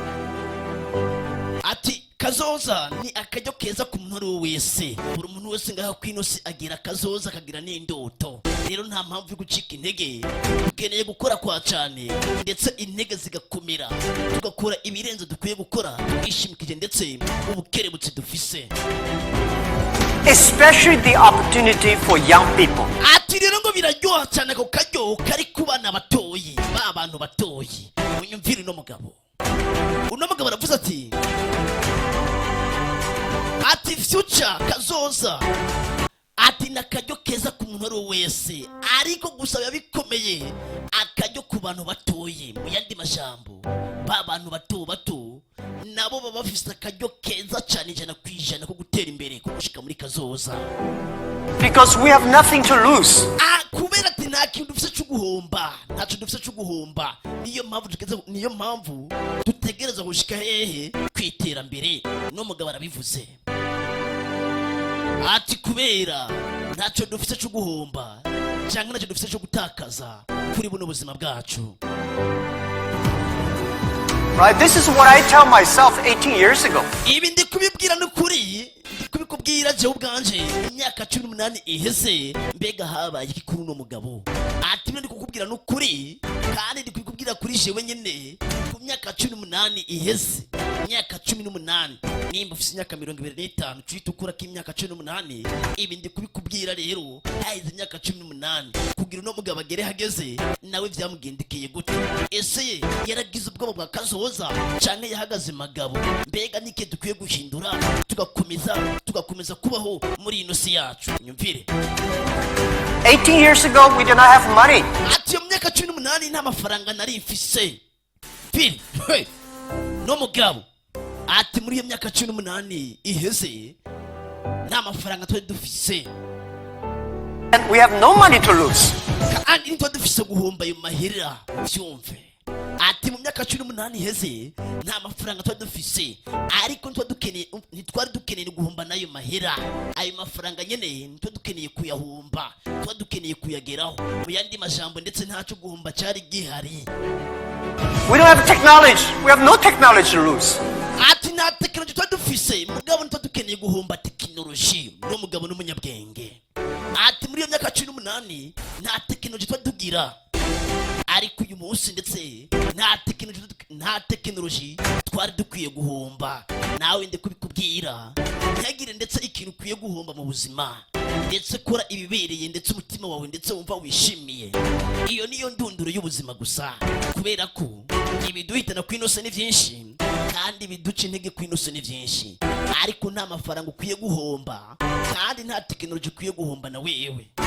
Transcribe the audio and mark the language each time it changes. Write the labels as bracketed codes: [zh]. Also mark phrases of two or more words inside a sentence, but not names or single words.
[rn] ati kazoza ni akajyo keza ku muntu wese buri muntu wese ngaho kwinosi agira kazoza akagira n'indoto rero nta mpamvu yo gucika intege ukeneye gukora kwa cyane ndetse intege zigakomera tugakora ibirenze dukwiye gukora twishimikije ndetse ubukerebutse dufise [en] especially the opportunity for young people. [rn] Ati rero ngo biraryoha cyane ko kajyo kari kubana batoyi ba bantu batoyi munyumvire no mugabo uno mugabo aravuze ati future kazoza ati nakajyo keza ku muntu wese ariko gusaba bikomeye akajyo ku bantu batoye mu yandi majambo ba bantu bato nabo baba bafise akajyo keza cyane jana kwijana ko gutera imbere ko gushika muri kazoza [en] because we have nothing to lose. [rn] Kubera ati nta kintu dufise cyo guhomba ntaco dufise cyo guhomba niyo mpamvu dutegereza gushika hehe kwiterambere no mugabo arabivuze ati kubera ntaco dufise cyo guhomba cyangwa ntaco dufise cyo gutakaza kuri buno buzima bwacu. [en] Right, this is what I tell myself 18 years ago. [rn] Ibi ndi kubibwira n'ukuri kubikubwira je ubwanje imyaka 18 iheze mbega habaye ikikuru no mugabo ati ndi kukubwira n'ukuri kandi ndi kubikubwira kuri jewe nyene ku myaka 18 iheze imyaka 18 nimba ufise imyaka 25 twitukura ki imyaka 18 ibi ndi kubikubwira rero haize imyaka 18 kugira no mugabo agere hageze nawe vyamugendekeye gute ese yaragize ubwoba bwa kazoza cyane yahagaze magabo mbega nike dukwiye guhindura tugakomeza kubaho muri ino si yacu nyumvire [en] 18 years ago we did not have money. [rn] Ati mu myaka 18 nta mafaranga nari mfise pili no mugabo ati muri iyo myaka 18 iheze nta mafaranga twari dufise [en] And we have no money to lose. [rn] kandi twari dufise guhomba ayo mahera vyumve ati mu myaka 18 iheze nta mafaranga twari dufise ariko ntitwari dukeneye guhomba nayo mahera ayo mafaranga nyene ntitwari dukeneye kuyahomba twari dukeneye kuyageraho mu yandi majambo ndetse ntaco guhomba cyari gihari. [en] We don't have technology. We have no technology to lose. [rn] Ati nta technology twari dufise mugabo ntitwari dukeneye guhomba technology no mugabo n'umunyabwenge. Ati muri iyo myaka 18 nta technology twari tugira ariko uyu munsi ndetse nta technology twari dukwiye guhomba nawe ndi kubikubwira ntagire ndetse ikintu ukwiye guhomba mu buzima ndetse kora ibibereye ndetse umutima wawe ndetse wumva wishimiye iyo niyo ndunduro y'ubuzima gusa kubera ko ibiduhitana kwinose ni byinshi kandi biduca intege kwinose ni byinshi ariko nta mafaranga ukwiye guhomba kandi nta technology ukwiye guhomba na wewe.